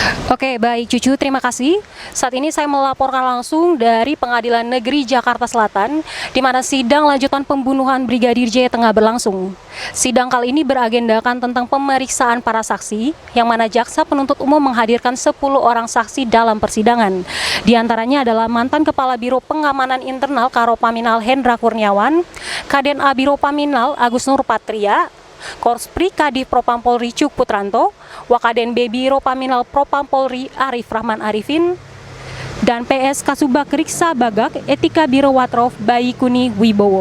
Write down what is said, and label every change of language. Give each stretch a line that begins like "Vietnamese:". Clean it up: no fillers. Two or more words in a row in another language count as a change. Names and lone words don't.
Indonesian: Oke, baik Cucu, terima kasih. Saat ini saya melaporkan langsung dari Pengadilan Negeri Jakarta Selatan, di mana sidang lanjutan pembunuhan Brigadir J tengah berlangsung. Sidang kali ini beragendakan tentang pemeriksaan para saksi, yang mana jaksa penuntut umum menghadirkan 10 orang saksi dalam persidangan. Di antaranya adalah mantan Kepala Biro Pengamanan Internal Karopaminal Hendra Kurniawan, Kaden A Biro Paminal Agus Nurpatria, Korspri Kadif Propam Polri Cuk Putranto, Wakaden B Biro Paminal Propam Polri Arif Rahman Arifin, dan PS Kasubag Riksa Bagak Etika Biro Watrof Bayikuni Wibowo.